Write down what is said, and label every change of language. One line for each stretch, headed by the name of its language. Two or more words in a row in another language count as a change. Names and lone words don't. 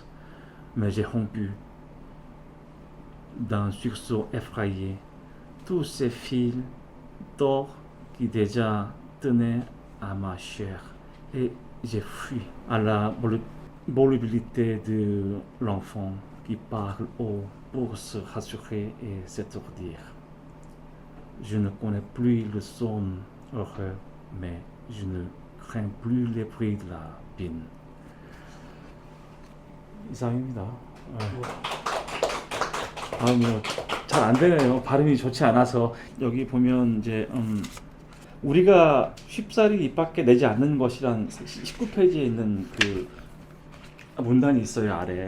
French: Mais j'ai rompu d'un sursaut effrayé tous ces fils d'or qui déjà tenaient à ma chair, et j'ai fui à la volubilité de l'enfant qui parle haut pour se rassurer et s'étourdir. Je ne connais plus le somme heureux, mais je ne crains plus les bruits de la vigne.
Korean: 이상입니다. 잘 안 되네요. 발음이 좋지 않아서. 여기 보면 이제 우리가 쉽사리 입 밖에 내지 않는 것이란 19페이지에 있는 그 문단이 있어요, 아래.